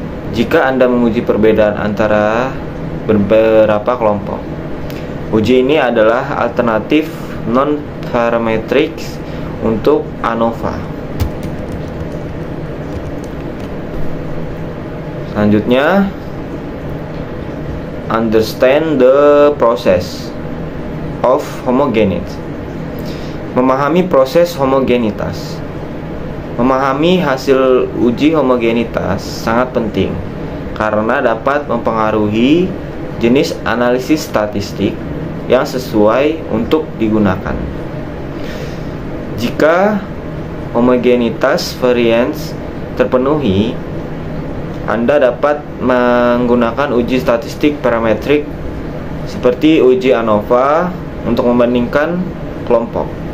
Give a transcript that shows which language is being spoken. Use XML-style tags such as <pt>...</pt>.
<id>Jika Anda menguji perbedaan antara beberapa kelompok, uji ini adalah alternatif non-parametric untuk ANOVA.</id> <en>Selanjutnya, understand the process of homogeneity.</en> <id>Memahami proses homogenitas. Memahami hasil uji homogenitas sangat penting karena dapat mempengaruhi jenis analisis statistik yang sesuai untuk digunakan. Jika homogenitas variance terpenuhi, Anda dapat menggunakan uji statistik parametrik seperti uji ANOVA untuk membandingkan kelompok.</id>